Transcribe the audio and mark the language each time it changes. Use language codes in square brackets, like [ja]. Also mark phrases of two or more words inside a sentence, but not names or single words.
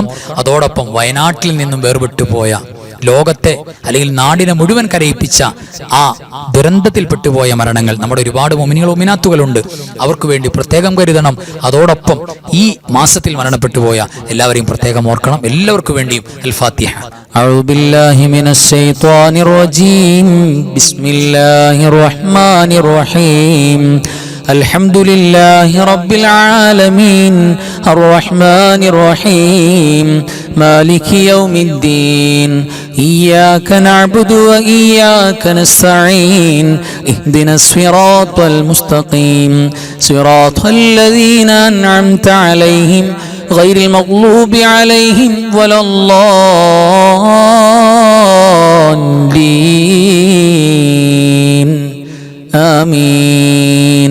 [ml] അതോടൊപ്പം വയനാട്ടിൽ നിന്നും വേർപെട്ടുപോയ, ലോകത്തെ അല്ലെങ്കിൽ നാടിനെ മുഴുവൻ കരയിപ്പിച്ച ആ ദുരന്തത്തിൽപ്പെട്ടുപോയ മരണങ്ങൾ, നമ്മുടെ ഒരുപാട് മുഅ്മിനീങ്ങൾ മുഅ്മിനാത്തുകളുണ്ട്, അവർക്ക് വേണ്ടി പ്രത്യേകം കരുതണം. അതോടൊപ്പം ഈ മാസത്തിൽ മരണപ്പെട്ടുപോയ എല്ലാവരെയും പ്രത്യേകം ഓർക്കണം. എല്ലാവർക്കും വേണ്ടിയും അൽ ഫാത്തിഹ. [ar] أعوذ بالله من الشيطان الرجيم بسم الله الرحمن الرحيم الحمد لله رب العالمين الرحمن الرحيم مالك يوم الدين إياك نعبد وإياك نستعين اهدنا الصراط المستقيم صراط الذين أنعمت عليهم غير المغلوب عليهم ولا الضالين آمين.